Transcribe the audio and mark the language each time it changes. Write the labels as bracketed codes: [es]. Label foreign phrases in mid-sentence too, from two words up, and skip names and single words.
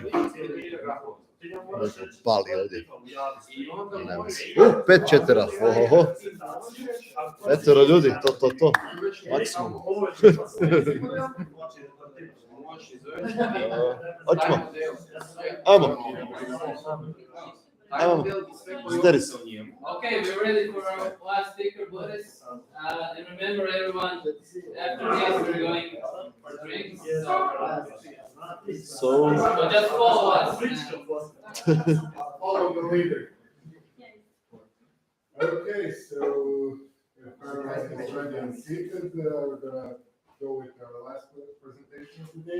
[bs] Neko pali ovdje. Pet četera. Ohoho. Petero ljudi, to. Maksimum. Hoćemo. Ajmo. Zderis. [en] Okay, we're ready for our last speaker, Boris. And remember, everyone, after this, we're going for drinks. So just follow us. Follow the leader. Okay, so if everyone is ready and seated, we're gonna go with our last presentation today.